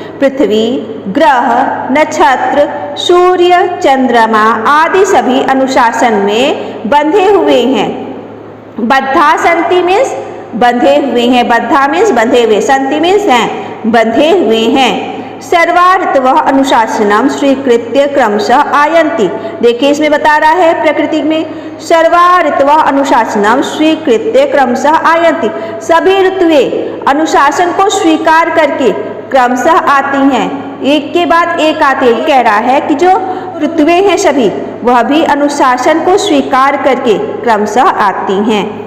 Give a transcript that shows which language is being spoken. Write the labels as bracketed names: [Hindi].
[Hindi] पृथ्वी, ग्रह, नक्षत्र, सूर्य, चंद्रमा आदि सभी अनुशासन में बंधे हुए हैं। [Sanskrit] बद्धा सन्ति [Hindi] मीन्स बंधे हुए हैं, बद्धा मीन्स बंधे हुए, सन्ति मीन्स हैं, बंधे हुए हैं। [Sanskrit] सर्वा ऋतवः अनुशासनम स्वीकृत्य क्रमशः आयन्ति। [Hindi] देखिए इसमें बता रहा है प्रकृति में [Sanskrit] सर्वा ऋतवः अनुशासनम स्वीकृत्य क्रमशः आयन्ति। [Hindi] सभी ऋतुएं अनुशासन को स्वीकार करके क्रमशः आती हैं, एक के बाद एक आती है। कह रहा है कि जो ऋतुएं हैं सभी, वह भी अनुशासन को स्वीकार करके क्रमशः आती हैं।